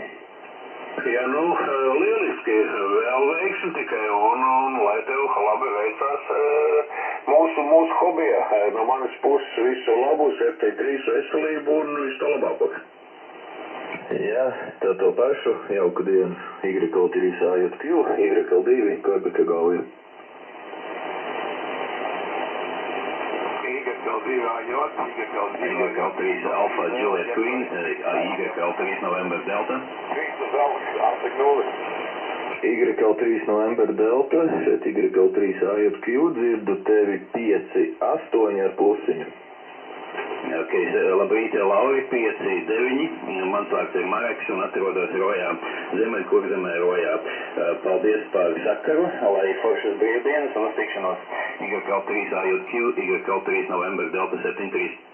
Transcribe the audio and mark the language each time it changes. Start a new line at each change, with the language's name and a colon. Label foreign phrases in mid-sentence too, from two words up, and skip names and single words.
Latvian: Jā, nu, lieliski, vēl veiksim tikai un lai tev labi veicās mūsu hobijā. No manas puses visu labu, 7-3 veselību un visu to labāko. Jā, tā to pašu, jauku dienu, YKL3 AJQ, YKL2 Quebeca Gauja. YKL2 AJQ, YKL3 Alpha Juliet Queen, YKL3 November Delta. YKL3 November Delta, šeit YKL3 AJQ, dzirdu tevi 5-8 ar plusiņu. Ok, labrīt, Lauri, 5-9, mans vārds ir Mareks un atrodos Rojā, Ziemeļkurzemē Rojā. Paldies par sakaru, lai foršas brīvdienas un uztikšanos YKL3 AJQ, YKL3 November Delta 73.